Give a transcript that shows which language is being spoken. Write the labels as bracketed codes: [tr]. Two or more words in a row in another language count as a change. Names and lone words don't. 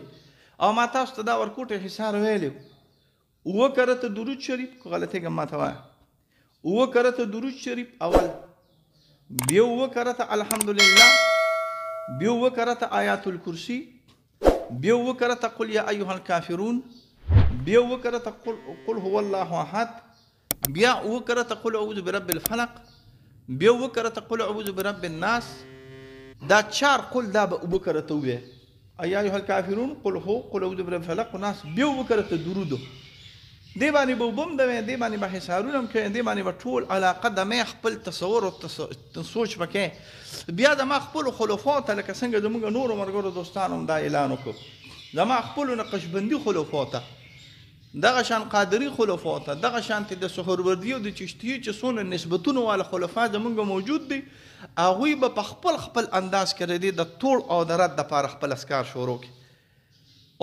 [ps] او ما تاسو ته دا ورکوټه حصار ویلی، 7 کرته درود شریف، که غلطېږم ما ته وایه، 7 کرته درود شریف اول، بیا 7 کرته الحمدلله، بیا 7 کرته آیات الکرسی، بیا 7 کرته قل یا ایها الکافرون، بیا 7 کرته قل هو الله احد، بیا 7 کرته قل اعوذ برب الفلق، بیا 7 کرته قل اعوذ برب الناس. دا 4 قل دا به 7 کرته ووایه، یا ایها الکافرون، قل هو، قل اعوذ برب الفلق والناس، بیا 7 کرته درودو. دې باندې به وبم دوې، دې باندې به حصارونه هم کوې، دې باندې به ټول علاقه د مې خپل تصور او سوچ وکې. بیا زما خپلو خلفاو ته لکه څنګه زموږ نورو ملګرو دوستانو هم دا اعلان وکړو، زما خپلو نقشبندي خلفاو ته، دغه شان قادري خلفاو ته، دغه شانتې د سهروردي او د چشتي چې څونه نسبتونه والا خلفا زموږ موجود دي، هغوی به په خپل انداز کې دی د توړ او د رد دپاره خپل اسکار شروع کړي.